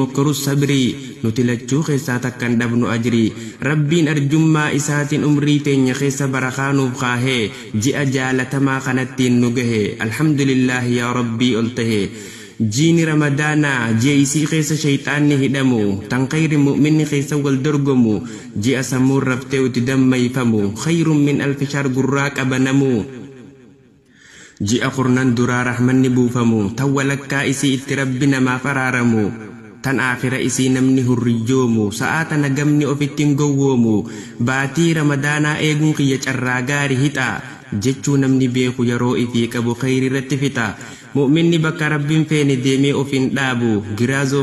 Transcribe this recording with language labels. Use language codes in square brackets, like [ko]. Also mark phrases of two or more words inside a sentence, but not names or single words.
[om] mokkorus sabrii nuti lachuu keessaa takkan dhabnu ajrii rabbiin arjummaa isaatiin umrii teenya keessa barakaa nuuf kaahee ji'a jaalatamaa kanattiin nu gahe alhamdulillahi yaa rabbii ol tahe jiini ramadaana jeesii keessa shayxaanni hidhamu tan khayri mu'minni keessa wal dorgomu ji'a sammuu raftee uti dammayfamu [ar] خير من ألف شهر [om] gurraa qabanamu ji'a qurnan duraa rahmanni buufamu tawwalakkaa isii itti rabbi namaa faraaramu tan akhira isii namni hurriyoomu sa'aata nagamni ofittiin gowwoomu baatii ramadaanaa eeguun kiyya carraa gaarii hixa jechuu namni beeku yeroo ifii qabu khayri irratti fixa mu'minni bakka rabbiin feene deemee ofiin dhaabu giraazoo